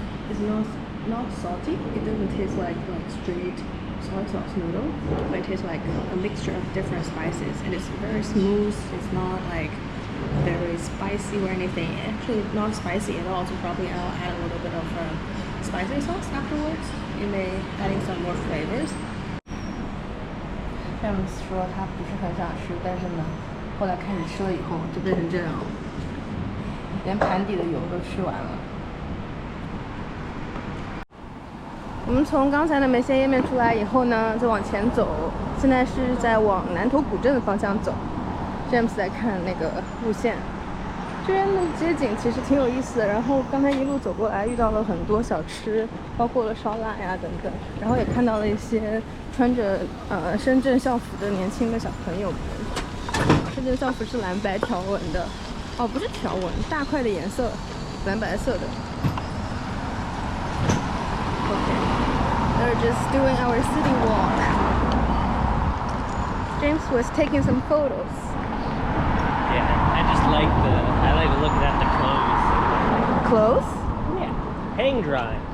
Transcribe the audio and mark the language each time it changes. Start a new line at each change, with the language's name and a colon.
English: It's not salty. It doesn't taste like straight soy sauce noodle, but it tastes like a mixture of different spices, and it's very smooth. It's not like very spicy or anything. Actually, not spicy at all. So probably I'll add a little bit of spicy sauce afterwards. You may adding some more flavors.
Chinese: 这样说他不是很想吃，但是呢，后来看你吃了以后就变成这样，连盘底的油都吃完了。我们从刚才的梅县页面出来以后呢，再往前走，现在是在往南头古镇的方向走。 James 在看那个路线。这边的街景其实挺有意思的，然后刚才一路走过来遇到了很多小吃，包括了烧腊呀等等，然后也看到了一些穿着深圳校服的年轻的小朋友们。深圳校服是蓝白条纹的，哦不是条纹，大块的颜色，蓝白色的。
English: Okay, they're just doing our city walk. James was taking some photos. Yeah, I like looking at the Clothes? Yeah. Hang dry.